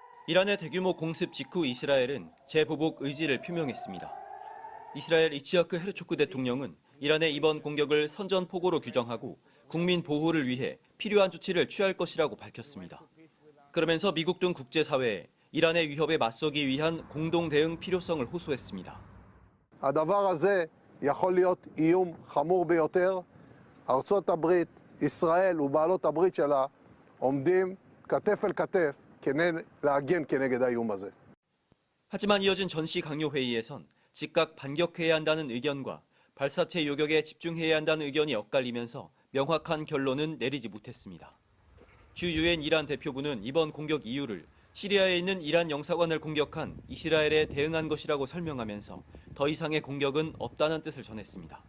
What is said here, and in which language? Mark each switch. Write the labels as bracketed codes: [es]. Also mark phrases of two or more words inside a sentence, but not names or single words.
[ko] 이란의 대규모 공습 직후 이스라엘은 재보복 의지를 표명했습니다. 이스라엘 이츠하크 헤르초크 대통령은 이란의 이번 공격을 선전포고로 규정하고 국민 보호를 위해 필요한 조치를 취할 것이라고 밝혔습니다. 그러면서 미국 등 국제사회에 이란의 위협에 맞서기 위한 공동 대응 필요성을 호소했습니다. [he] הדבר הזה יכול להיות איום חמור ביותר. ארצות הברית, ישראל ובעלות הברית שלה עומדים כתף אל כתף להגן כנגד האיום הזה. [ko] 하지만 이어진 전시 강요 회의에선 즉각 반격해야 한다는 의견과 발사체 요격에 집중해야 한다는 의견이 엇갈리면서 명확한 결론은 내리지 못했습니다. 주 유엔 이란 대표부는 이번 공격 이유를 시리아에 있는 이란 영사관을 공격한 이스라엘에 대응한 것이라고 설명하면서 더 이상의 공격은 없다는 뜻을 전했습니다.